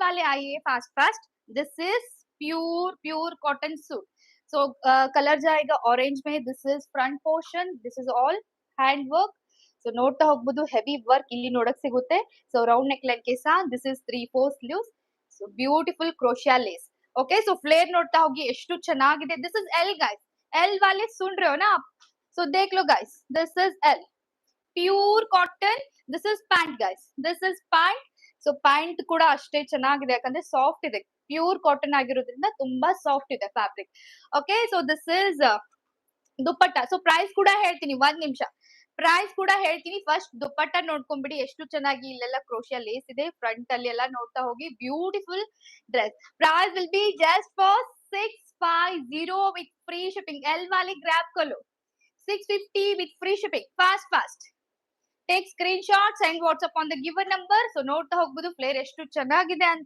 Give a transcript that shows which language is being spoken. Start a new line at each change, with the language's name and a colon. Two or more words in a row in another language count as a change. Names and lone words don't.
Hindi: वाले आइए
English: fast fast. This is pure cotton suit.
Hindi: सो कलर जाएगा ऑरेंज में.
English: This is front portion. This is all hand work.
Kannada: ಸೊ ನೋಡ್ತಾ ಹೋಗ್ಬೋದು
English: heavy work
Kannada: ಇಲ್ಲಿ ನೋಡಕ್ ಸಿಗುತ್ತೆ.
English: So round neck line
Hindi: के साथ
English: This is 3/4 sleeves. So beautiful crochet lace. Okay so flare
Kannada: ನೋಡ್ತಾ ಹೋಗಿ ಎಷ್ಟು ಚೆನ್ನಾಗಿದೆ.
English: This is L guys.
Hindi: एल वाले सुन रहे हो ना आप? सो देख लो गाइस.
English: This is L. Pure cotton. This is pant guys. This is pant.
Kannada: ಸೊ ಪ್ಯಾಂಟ್ ಕೂಡ ಅಷ್ಟೇ ಚೆನ್ನಾಗಿದೆ ಯಾಕಂದ್ರೆ ಸಾಫ್ಟ್ ಇದೆ.
English: Pure cotton
Kannada: ಆಗಿರೋದ್ರಿಂದ ತುಂಬಾ ಸಾಫ್ಟ್ ಇದೆ ಫ್ಯಾಬ್ರಿಕ್.
English: Okay so this is dupatta. so price
Kannada: ಕೂಡ ಹೇಳ್ತೀನಿ, ಒಂದ್ ನಿಮಿಷ. ಪ್ರೈಸ್ ಕೂಡ ಹೇಳ್ತೀನಿ. ಫಸ್ಟ್ ದುಪ್ಪಟ್ಟ ನೋಡ್ಕೊಂಡ್ಬಿಡಿ ಎಷ್ಟು ಚೆನ್ನಾಗಿ ಇಲ್ಲೆಲ್ಲ
English: crochet lace
Kannada: ಇದೆ. ಫ್ರಂಟ್ ಅಲ್ಲಿ ಎಲ್ಲ ನೋಡ್ತಾ ಹೋಗಿ.
English: Beautiful dress. Price will be just for 650 with free shipping.
Hindi: एल वाली ग्रैब कलो
English: 650 with free shipping. Fast. Take screenshot, send WhatsApp on the given number.
Kannada: So ನೋಡ್ತಾ ಹೋಗ್ಬೋದು ಫ್ಲೇರ್ ಎಷ್ಟು ಚೆನ್ನಾಗಿದೆ ಅಂತ.